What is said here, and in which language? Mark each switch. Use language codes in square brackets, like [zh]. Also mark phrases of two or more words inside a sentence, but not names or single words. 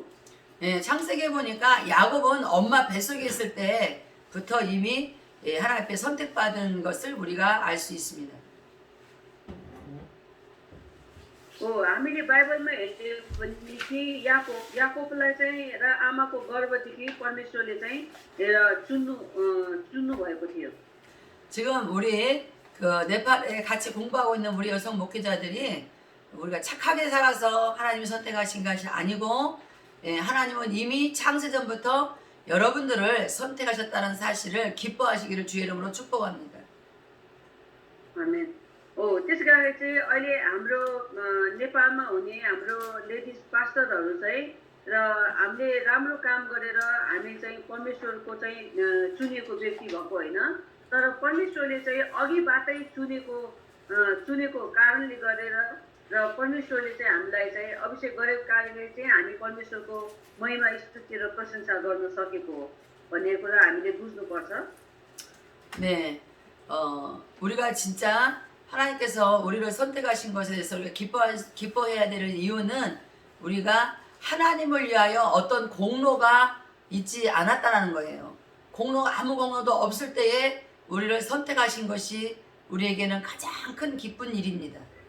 [ko] 예, 창세기에 보니까 야곱은 엄마 뱃속에 있을 때부터 이미 하나님 앞에 선택받은 것을 우리가 알 수 있습니다. [ne] हामीले बाइबलमा हेर्ने भने कि याकोबलाई चाहिँ र आमाको गर्भदेखि परमेश्वरले चाहिँ चुन्नु भएको थियो। [ko] 지금 우리 그 네팔에 같이 공부하고 있는 우리 여성 목회자들이 우리가 착하게 살아서 하나님이 선택하신 것이 아니고 하나님은 이미 창세전부터 여러분들을 선택하셨다는 사실을 기뻐하시기를 주의 이름으로 축복합니다. 아멘. [ne] त्यस कारणले चाहिँ अहिले हाम्रो नेपालमा हुने हाम्रो [en] ladies pastors [ne] चाहिँ र हामीले राम्रो काम गरेर हामी चाहिँ परमेश्वरको चाहिँ चुनेको व्यक्ति भएको होइन तर परमेश्वरले चाहिँ अघिबाटै चुनेको कारणले गरेर र परमेश्वरले चाहिँ हामीलाई चाहिँ अभिषेक गरेको कारणले चाहिँ हामी परमेश्वरको महिमा स्तुति र प्रशंसा गर्न सकेको हो भन्ने कुरा हामीले बुझ्नुपर्छ। [ko] 네, 우리가 진짜 하나님께서 우리를 선택하신 것에 대해서 우리가 기뻐해야 될 이유는 우리가 하나님을 위하여 어떤 공로가 있지 않았다는 거예요. 아무 공로도 없을 때에 우리를 선택하신 것이 우리에게는 가장 큰 기쁜 일입니다.